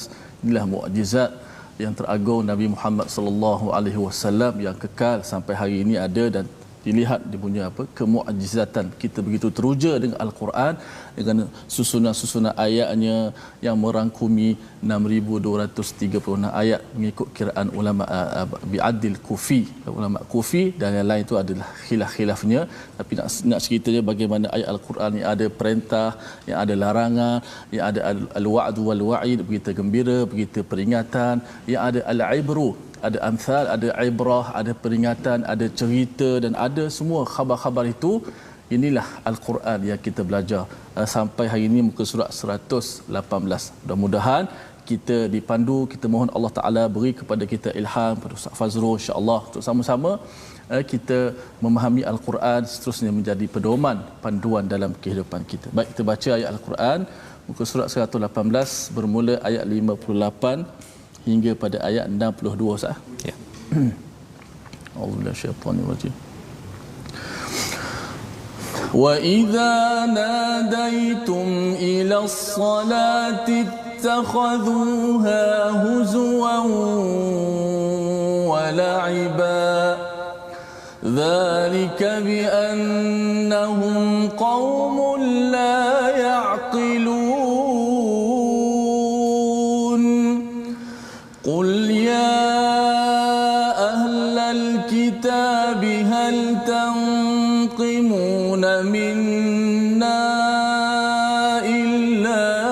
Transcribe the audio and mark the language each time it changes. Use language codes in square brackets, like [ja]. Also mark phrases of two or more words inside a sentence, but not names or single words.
[ms] Inilah mukjizat yang teragung Nabi Muhammad [ar] صلى الله عليه وسلم [ms] yang kekal sampai hari ini ada, dan dilihat dia punya kemukjizatan. Kita begitu teruja dengan Al-Quran, dengan susunan ayatnya yang merangkumi 6236 ayat mengikut kiraan ulama bi'adil kufi, ulama kufi, dan yang lain itu adalah khilaf-khilafnya. Tapi nak ceritanya bagaimana ayat Al-Quran yang ada perintah, yang ada larangan, yang ada [ar] الوعد والوعيد, [ms] berita gembira, berita peringatan, yang ada al-ibru, ada amsal, ada ibrah, ada peringatan, ada cerita, dan ada semua khabar-khabar itu. Inilah Al-Quran yang kita belajar sampai hari ini muka surat 118. Mudah-mudahan kita dipandu, kita mohon Allah Ta'ala beri kepada kita ilham, pada Ustaz Fazrul insya-Allah, untuk sama-sama kita memahami Al-Quran seterusnya menjadi pedoman, panduan dalam kehidupan kita. Baik, kita baca ayat Al-Quran muka surat 118 bermula ayat 58 hingga pada ayat 62 sah. Ya. [ar] أعوذ بالله من الشيطان الرجيم. وإذا ناديتم إلى الصلاة اتخذوها هزوا ولعبا. ذلك بأنهم قوم لا يعقلون. قل يا أهل الكتاب هل تنقمون منا إلا